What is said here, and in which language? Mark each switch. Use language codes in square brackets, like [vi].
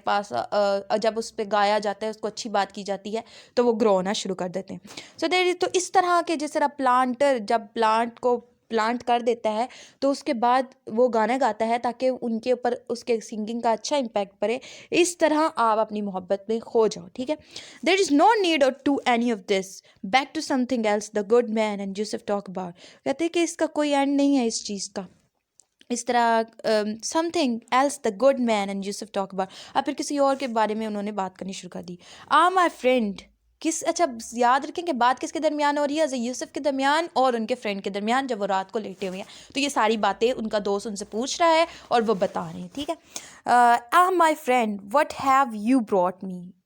[ur] پاس جب اس پہ گایا جاتا ہے، اس کو اچھی بات کی جاتی ہے تو وہ گرو ہونا شروع کر دیتے ہیں. سو دیر تو اس طرح کے جس طرح پلانٹر جب پلانٹ کو پلانٹ کر دیتا ہے تو اس کے بعد وہ گانا گاتا ہے تاکہ ان کے اوپر اس کے سنگنگ کا اچھا امپیکٹ پڑے. اس طرح آپ اپنی محبت میں کھو جاؤ. ٹھیک ہے. [en] There is no need to any of this. Back to something else the good man and Yusuf talk about. [ur] کہتے ہیں کہ اس کا کوئی اینڈ نہیں ہے اس چیز کا. اس طرح [en] Something else the good man and Yusuf talk about. [ur] اب پھر کسی اور کے بارے میں انہوں نے بات کرنی شروع کر دی. [en] my friend [ur] اچھا یاد رکھیں کہ بات کس کے درمیان ہو رہی ہے؟ حضرت یوسف کے درمیان اور ان کے فرینڈ کے درمیان جب وہ رات کو لیٹے ہوئے ہیں. تو یہ ساری باتیں ان کا دوست ان سے پوچھ رہا ہے اور وہ بتا رہے ہیں. ٹھیک ہے. [en] My friend what have you brought me.